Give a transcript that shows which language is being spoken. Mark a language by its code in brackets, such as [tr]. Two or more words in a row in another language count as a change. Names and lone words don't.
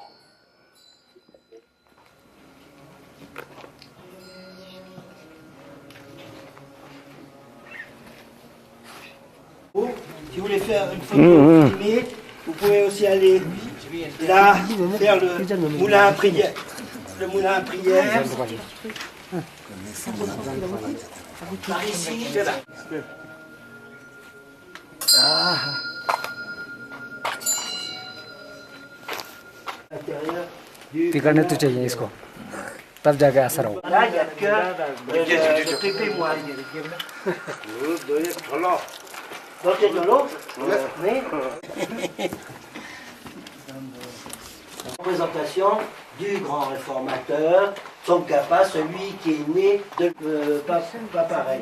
[fr] Si vous voulez faire une photo filmée, vous pouvez aussi aller là, faire le moulin à prière. Le moulin à prière. Par ici, de là. L'intérieur du... [hi] बिगड़ने तो चाहिए इसको तब जाके असर होगा [fr] Là, il n'y a que le pépé moine. Donc il y a de l'eau, mais... Représentation du grand réformateur, Tsongkhapa, celui qui est né de pas pareil.